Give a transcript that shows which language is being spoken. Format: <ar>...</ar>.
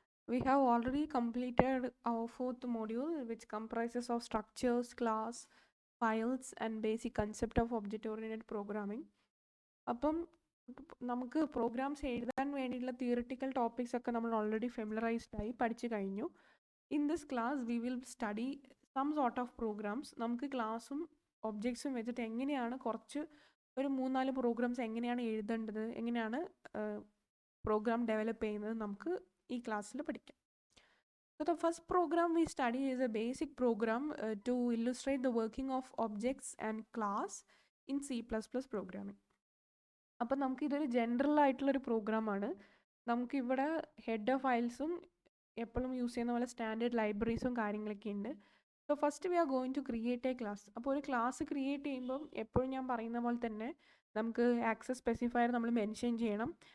<en>We have already completed our fourth module, which comprises of structures, class, files, and basic concept of object-oriented programming.</en> <ml>അപ്പം നമുക്ക് programmes എഴുതാൻ വേണ്ടിയിട്ടുള്ള theoretical topics ഒക്കെ നമ്മൾ already ഫെമിലറൈസ്ഡ് ആയി പഠിച്ചു കഴിഞ്ഞു.</ml> <en>In this class we will study some sort of programs.</en> <ml>നമുക്ക് ക്ലാസ്സും ഒബ്ജക്ട്സും വെച്ചിട്ട് എങ്ങനെയാണ് ഒരു 3-4 പ്രോഗ്രാംസ് എങ്ങനെയാണ് എഴുതേണ്ടത്, എങ്ങനെയാണ് പ്രോഗ്രാം ഡെവലപ്പ് ചെയ്യുന്നത് നമുക്ക് ഈ ക്ലാസ്സിൽ പഠിക്കാം.</ml> <en>So the first program we study is a basic program to illustrate the working of objects and class in C++ programming.</en> <ml>അപ്പം നമുക്കിതൊരു ജനറൽ ആയിട്ടുള്ളൊരു പ്രോഗ്രാമാണ്. നമുക്കിവിടെ ഹെഡർ ഫയൽസും എപ്പോഴും യൂസ് ചെയ്യുന്ന പോലെ സ്റ്റാൻഡേർഡ് ലൈബ്രറീസും കാര്യങ്ങളൊക്കെ ഉണ്ട്.</ml> <en>So first we are going to create a class.</en> <ml>അപ്പോൾ ഒരു ക്ലാസ് ക്രിയേറ്റ് ചെയ്യുമ്പം എപ്പോഴും ഞാൻ പറയുന്ന പോലെ തന്നെ നമുക്ക് ആക്സസ് സ്പെസിഫയർ നമ്മൾ മെൻഷൻ ചെയ്യണം.</ml>